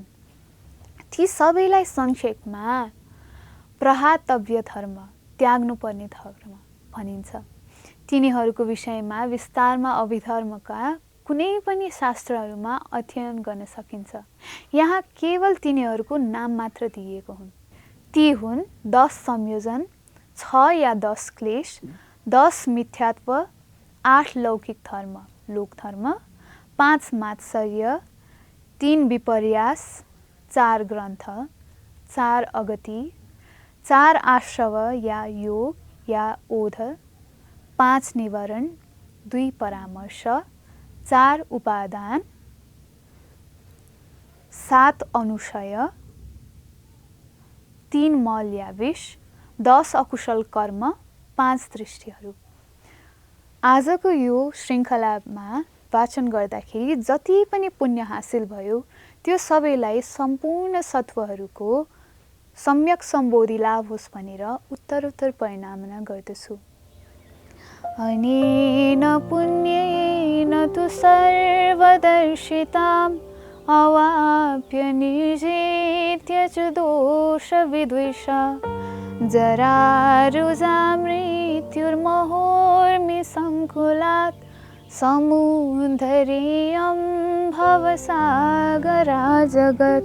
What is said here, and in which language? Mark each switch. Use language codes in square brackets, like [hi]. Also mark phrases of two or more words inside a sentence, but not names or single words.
[ne] ती सबैलाई संक्षेपमा प्रहातव्य धर्म, त्याग्नुपर्ने धर्म भनिन्छ। तिनीहरूको विषयमा विस्तारमा अभिधर्मका कुनै पनि शास्त्रहरूमा अध्ययन गर्न सकिन्छ। यहाँ केवल तिनीहरूको नाम मात्र दिएको हुन्। ती हुन् 10 संयोजन, 6 या 10 क्लेश, 10 मिथ्यात्व, 8 लौकिक धर्म, लोकधर्म, 5 मात्सर्य, 3 विपर्यास, 4 ग्रन्थ, 4 अगति, 4 आश्रव या योग या ओध, 5 निवारण, 2 परामर्श, 4 उपादान, 7 अनुशय, 3 मल या विष, 10 अकुशल कर्म, 5 दृष्टिहरू। आजको यो श्रृङ्खलामा वाचन गर्दाखेरि जति पनि पुण्य हासिल भयो त्यो सबैलाई सम्पूर्ण सत्वहरूको सम्यक सम्बोधि लाभ होस् भनेर उत्तरोत्तर परिणामना गर्दछु। [sa] अनेन पुण्येन तु सर्वदर्शिताम् अवाप्य निर्जित्य च दोषविद्वेषा जरारुजा मृत्युर्महोर्मिसङ्कुलात् समुद्धरेयं भवसागरा जगत्।